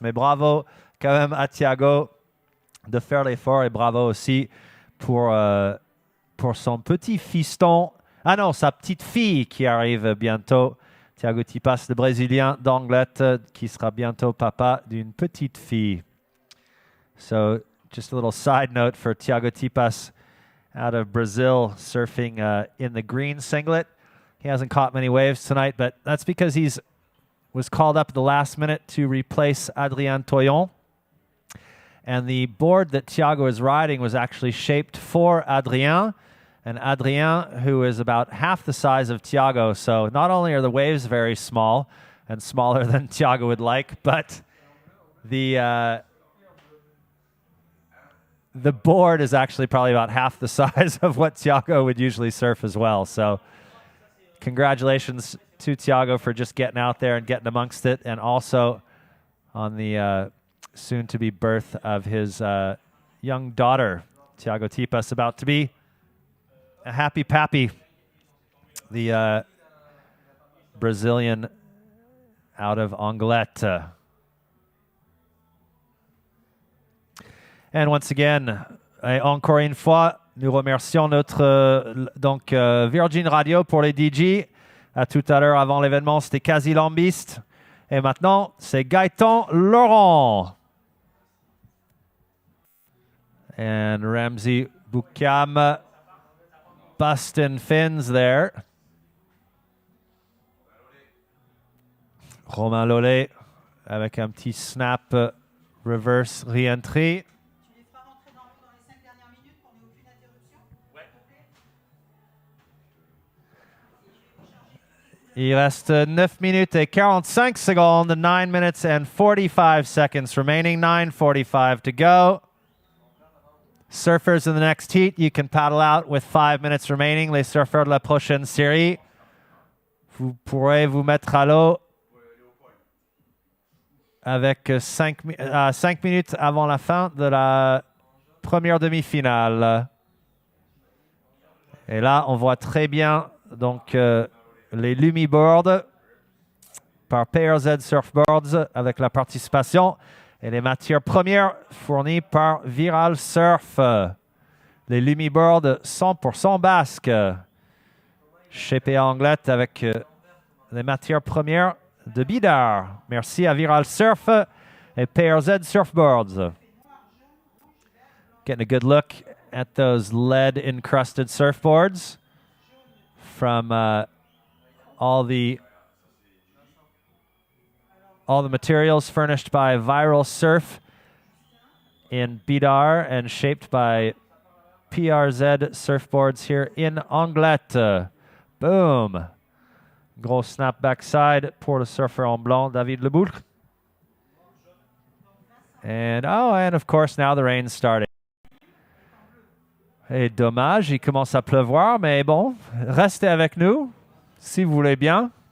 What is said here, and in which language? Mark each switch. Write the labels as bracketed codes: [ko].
[fr] Mais bravo quand même à Thiago de faire l'effort et bravo aussi pour son petit fiston. Ah non, sa petite fille qui arrive bientôt. Thiago Tipas, le Brésilien d'Anglet, qui sera bientôt papa d'une petite fille. [en] So, just a little side note for Thiago Tipas out of Brazil, surfing in the green singlet. He hasn't caught many waves tonight, but that's because he's was called up at the last minute to replace Adrien Toyon. And the board that Thiago is riding was actually shaped for Adrien. And Adrien, who is about half the size of Thiago. So not only are the waves very small and smaller than Thiago would like, but the board is actually probably about half the size of what Thiago would usually surf as well. So congratulations to Thiago for just getting out there and getting amongst it, and also on the soon-to-be birth of his young daughter, Thiago Tipas, about to be a happy pappy, the Brazilian out of Anglet. And once again, [fr] encore une fois, nous remercions notre Virgin Radio pour les DJ. À tout à l'heure, avant l'événement, c'était Quasi Lambiste. Et maintenant, c'est Gaëtan Laurent. [en] And Ramsey Boukam busting fins there. [fr] Romain Lollet avec un petit snap reverse re-entry. Tu les feras rentrer dans l'eau dans les 5 dernières minutes pour n'aucune interruption. Ouais. Il reste 9 minutes et 45 secondes. [en] 9 minutes and 45 seconds remaining. 9:45 to go. Surfers in the next heat, you can paddle out with 5 minutes remaining. [fr] Les surfeurs de la prochaine série, vous pourrez vous mettre à l'eau avec 5 minutes avant la fin de la première demi-finale. Et là, on voit très bien donc les Lumiboards par PRZ Surfboards avec la participation et les matières premières fournies par Viral Surf. Les Lumiboards 100% basques. Shapé Anglet avec les matières premières de Bidar. Merci à Viral Surf et PRZ Surfboards. [en] Getting a good look at those lead-encrusted surfboards from all the materials furnished by Viral Surf in Bidar and shaped by PRZ Surfboards here in Anglet. Boom. [fr] Gros snap backside pour le surfeur en blanc, David Leboulk. [en] And of course now the rain's starting. [fr] Et dommage, il commence à pleuvoir, mais bon, restez avec nous, si vous voulez bien.